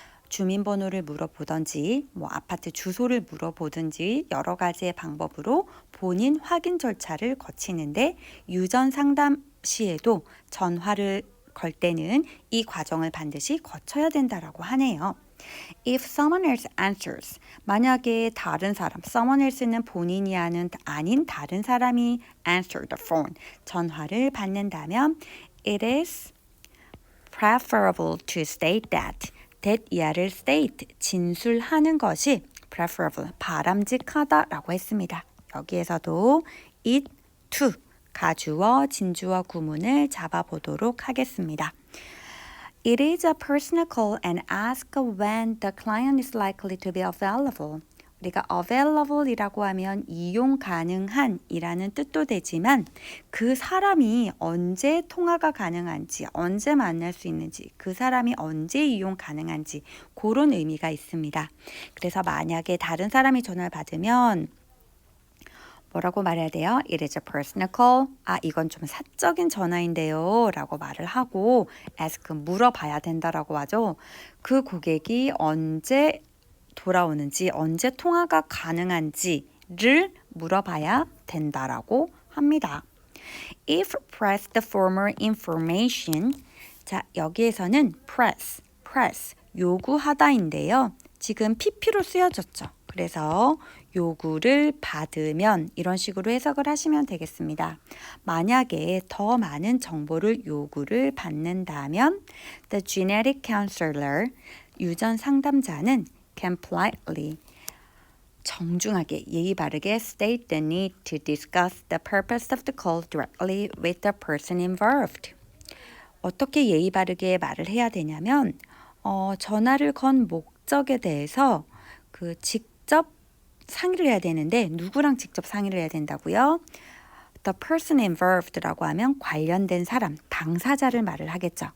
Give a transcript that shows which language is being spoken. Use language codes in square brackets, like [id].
[ko] 주민번호를 물어보든지 뭐 아파트 주소를 물어보든지 여러 가지의 방법으로 본인 확인 절차를 거치는데 유전 상담 시에도 전화를 걸 때는 이 과정을 반드시 거쳐야 된다라고 하네요. [en] If someone else answers, [ko] 만약에 다른 사람, [en] someone else는 [ko] 본인이 아닌 다른 사람이 [en] answer the phone, [ko] 전화를 받는다면 [en] it is preferable to state that 이하를 state, [ko] 진술하는 것이 [en] preferable, [ko] 바람직하다라고 했습니다. 여기에서도 it, to, 가주어, 진주어 구문을 잡아보도록 하겠습니다. [en] It is a personal call and ask when the client is likely to be available. [ko] 우리가 available이라고 하면 이용 가능한 이라는 뜻도 되지만 그 사람이 언제 통화가 가능한지, 언제 만날 수 있는지, 그 사람이 언제 이용 가능한지 그런 의미가 있습니다. 그래서 만약에 다른 사람이 전화를 받으면 뭐라고 말해야 돼요? [en] It is a personal call. [ko] 이건 좀 사적인 전화인데요. 라고 말을 하고 ask, 물어봐야 된다라고 하죠. 그 고객이 언제 돌아오는지, 언제 통화가 가능한지를 물어봐야 된다라고 합니다. [en] If pressed for more information, [ko] 자 여기에서는 [en] press, [ko] 요구하다인데요. 지금 PP로 쓰여졌죠. 그래서 요구를 받으면 이런 식으로 해석을 하시면 되겠습니다. 만약에 더 많은 정보를 요구를 받는다면 [en] the genetic counselor, [ko] 유전 상담자는 [en] can politely, [ko] 정중하게 예의 바르게 [en] state the need to discuss the purpose of the call directly with the person involved. [ko] 어떻게 예의 바르게 말을 해야 되냐면 전화를 건 목적에 대해서 그 직접 상의를 해야 되는데 누구랑 직접 상의를 해야 된다고요? [en] The person involved [ko] 라고 하면 관련된 사람, 당사자를 말을 하겠죠.